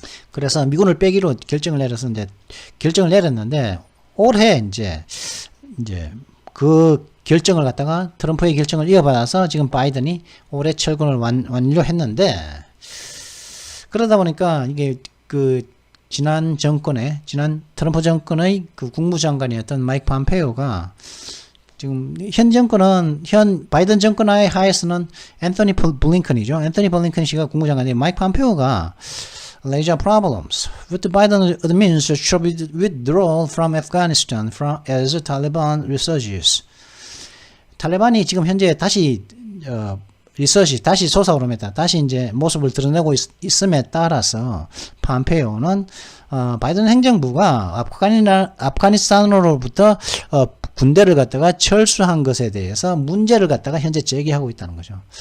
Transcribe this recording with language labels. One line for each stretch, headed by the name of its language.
Korean: 그래서 미군을 빼기로 결정을 내렸는데 올해 이제 그 결정을 갖다가 트럼프의 결정을 이어받아서 지금 바이든이 올해 철군을 완료했는데, 그러다 보니까 이게 그 지난 트럼프 정권의 그 국무장관이었던 마이크 폼페이오가 지금 현 바이든 정권 하에서는 앤서니 블링컨이죠. 앤서니 블링컨 씨가 국무장관인데 마이크 폼페이오가
English: There are problems with the Biden administration's withdrawal from Afghanistan as the Taliban resurges.
Korean: 탈레반이 지금 현재 다시 다시 솟아오릅니다. 다시 이제 모습을 드러내고 있음에 따라서 폼페이오는 바이든 행정부가 아프가니스탄으로부터 군대를 갖다가 철수한 것에 대해서 문제를 갖다가 현재 제기하고 있다는 거죠.